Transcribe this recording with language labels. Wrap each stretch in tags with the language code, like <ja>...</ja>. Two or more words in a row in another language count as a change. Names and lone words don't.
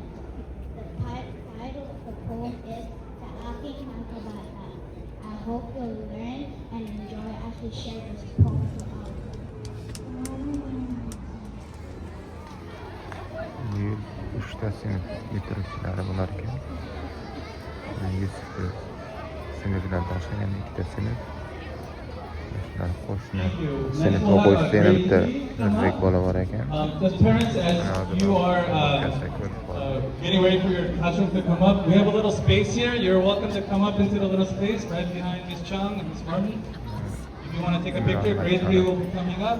<en>The title of the poem is The Aking Makabata. I hope you'll learn and enjoy as we share this poem with all of you.</en> <uz>3 sinf bitiruvchilari bo'lar ekan. Yusuf sinflardoshi, ya'ni 2 sinf. Shular qo'shni sinf o'quvchisi yana bitta o'zbek bola bor ekan.</uz> <en>Just parents, as you are getting ready for your classroom to come up, we have a little space here. You're welcome to come up into the little space right behind Miss Chung and Miss Martin. If you want to take a picture, grade 3 will be coming up.</en>